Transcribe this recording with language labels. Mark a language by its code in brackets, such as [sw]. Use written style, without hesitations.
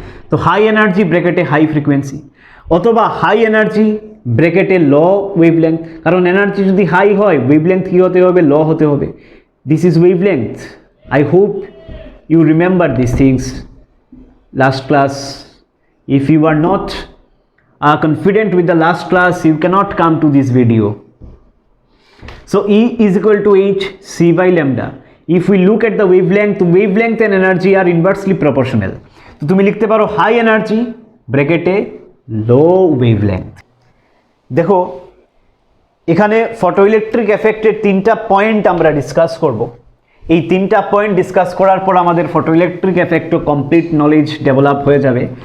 [bn] তো high energy ব্র্যাকেটে high frequency, অথবা হাই এনার্জি ব্র্যাকেটে লো ওয়েভলেংথ, কারণ এনার্জি যদি হাই হয় ওয়েভলেংথ কী হতে হবে, লো হতে হবে। [en] This is wavelength. I hope you remember this things last class. If you are not confident with the last class, you cannot come to this video. So E is equal to H C by lambda. If we look at the wavelength and energy are inversely proportional. [bn] তো তুমি লিখতে পারো high energy ব্র্যাকেটে লো wavelength. দেখো এখানে photoelectric এফেক্টের তিনটা point আমরা discuss করব। এই তিনটা পয়েন্ট ডিসকাস করার পর আমাদের ফটোইলেকট্রিক এফেক্টও কমপ্লিট নলেজ ডেভেলপ হয়ে যাবে।